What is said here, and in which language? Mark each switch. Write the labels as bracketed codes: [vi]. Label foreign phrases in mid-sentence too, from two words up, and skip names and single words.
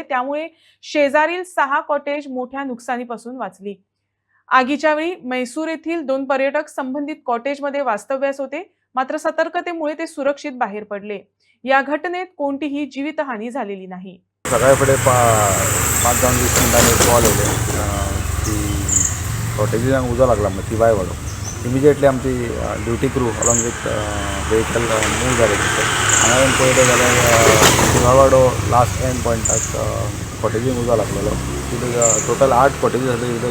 [mr] त्यामुळे शेजारील 6 कॉटेज मोठ्या नुकसानीपासून वाचली. आगीच्या वेळी म्हैसूर येथील 2 पर्यटक संबंधित कॉटेजमध्ये वास्तव्यास होते. मात्र सतर्कतेमुळे ते सुरक्षित बाहेर पडले. या घटनेत कोणतीही जीवितहानी झालेली नाही. [kok] सकाळी 5-10 मिनिटांनी कॉल येले की कॉटेजींक उजो लागला मग तिवईवाडो. [en] इमिजिएटली आमची duty crew along with vehicle move जाले. [kok] हांगा पळयलें जाल्यार तिवईवाडो [en] last end [kok] पॉयंटाक कॉटेजींक उजो लागलेलो. टोटल 8 कॉटेजीस आसले.